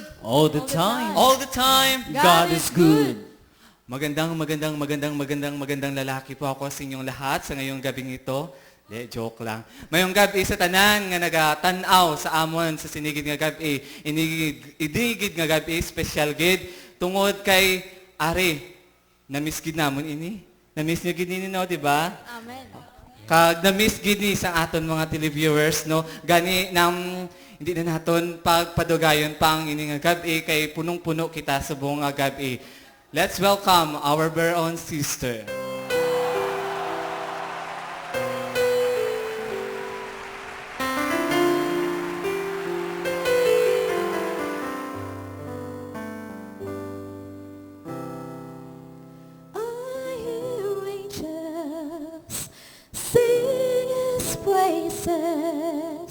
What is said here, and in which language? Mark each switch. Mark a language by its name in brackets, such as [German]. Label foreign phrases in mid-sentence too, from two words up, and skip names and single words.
[English] All the time. All the time. God is good. [Filipino] Magandang lalaki po ako sa inyong lahat sa ngayong gabing ito. Joke lang. [Hiligaynon] Mayong gabi sa tanan nga nagatanaw sa amon sa sinigid nga gabi. Inigid nga gabi, special gid. Tungod kay Ari. Namiss gid namon ini. Namiss niyo gid ni no, di ba? Amen. Kag namiss gid ni sa aton mga televiewers, no? Gani nang [Filipino] hindi na [Hiligaynon] naton pagpadugayon pang ini nga gabi kay punong-puno kita sa buong nga gabi. [English] Let's welcome our very own sister. I hear angels sing His praises.